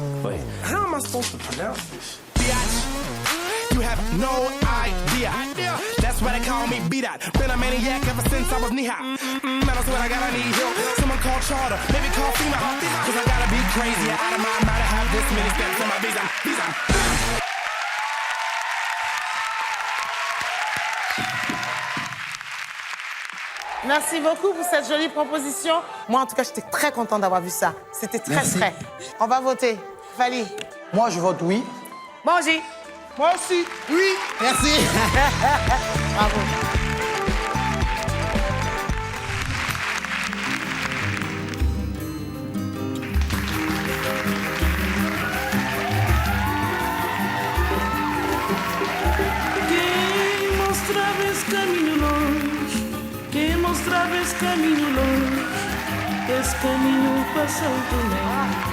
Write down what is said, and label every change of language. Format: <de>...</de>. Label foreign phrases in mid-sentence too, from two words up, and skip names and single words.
<en>Wait, how am I supposed to pronounce this? Biatch, you have no idea. That's why they call me B-Dot. Been a maniac ever since I was knee-high. Man, I swear I gotta need help. Someone call charter, maybe call FEMA. Cause I gotta be crazy, out of my mind to have this many steps in my visa.</en> <fr>Merci beaucoup pour cette jolie proposition. Moi, en tout cas, j'étais très contente d'avoir vu ça. C'était très frais. On va voter. Fally. Moi, je vote oui. Moi aussi. Moi aussi. Oui. Merci. Bravo.</fr> <pt>Quem mostrava esse caminho longe, quem mostrava esse caminho longe, esse caminho passou também.</pt>